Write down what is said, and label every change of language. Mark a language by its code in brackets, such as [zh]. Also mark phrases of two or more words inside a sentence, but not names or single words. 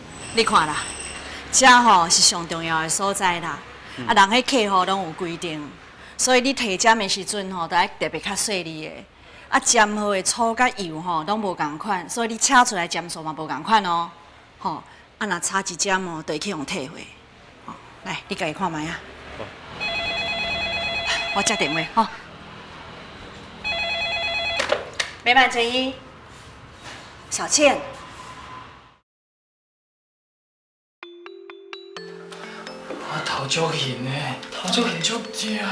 [nan] 你看啦，这吼是上重要的所在啦。啊，人迄客户拢有规定，所以你提针的时阵吼，都爱特别较细腻的。啊，针号的粗甲油吼拢无共款，所以你扯出来针数嘛无共款哦。吼，啊若差一针哦，就会去用退回。吼，来，你家己看卖啊。我接电话吼。美满成衣，小倩。我头足晕的，头足晕足痛的。